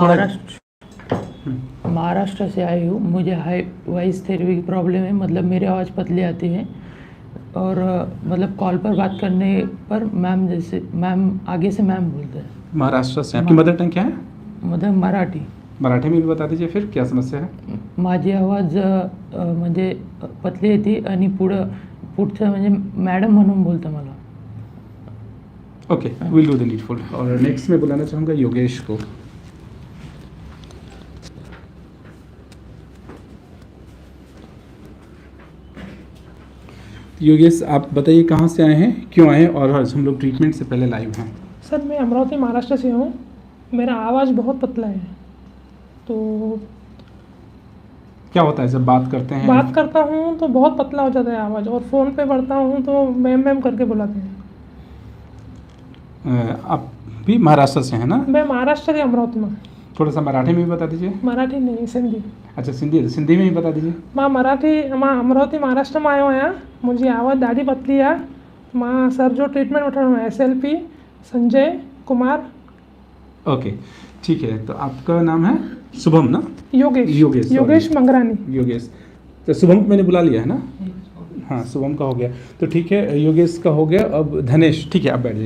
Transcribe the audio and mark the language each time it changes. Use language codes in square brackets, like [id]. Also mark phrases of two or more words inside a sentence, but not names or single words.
[hi] महाराष्ट्र से आई हूँ। मुझे [en] high voice therapy [hi] की प्रॉब्लम है, मतलब मेरी आवाज़ पतली आती है और मतलब कॉल पर बात करने पर मैम जैसे मैम आगे से मैम बोलते हैं। महाराष्ट्र से। आपकी [en] mother tongue [hi] क्या है? मतलब मराठी। मराठी में भी बता दीजिए फिर क्या समस्या है? [mr] माझी आवाज़ म्हणजे पतली येते आणि पुढचं म्हणजे मॅडम म्हणून बोलतं मला। [hi] ओके, [en] will do the needful. [hi] और नेक्स्ट मैं बुलाना चाहूँगा योगेश को। योगेश, आप बताइए कहाँ से आए हैं, क्यों आए हैं, और आज हम लोग ट्रीटमेंट से पहले लाइव हैं। सर मैं अमरावती महाराष्ट्र से हूँ। मेरा आवाज़ बहुत पतला है, तो क्या होता है जब बात करते हैं? बात करता हूँ तो बहुत पतला हो जाता है आवाज़, और फ़ोन पे बढ़ता हूँ तो मैम मैम करके बुलाते हैं। आप भी महाराष्ट्र से हैं ना? मैं महाराष्ट्र के अमरावती में। थोड़ा सा मराठी में भी बता दीजिए। मराठी नहीं, सिंधी। अच्छा, सिंधी में भी बता दीजिए। [sd] मां अमरावती महाराष्ट्र में आयो आहियां। मुंहिंजी आवाज़ ॾाढी पतली आहे। मां सर जो ट्रीटमेंट वठणो आहे SLP संजय कुमार। [hi] ओके, ठीक है। तो आपका नाम है शुभम ना? योगेश मंगरानी। योगेश, तो शुभम को मैंने बुला लिया है ना? हाँ, शुभम का हो गया तो ठीक है। योगेश का हो गया। अब धनेश, ठीक है, आप बैठ जाइए।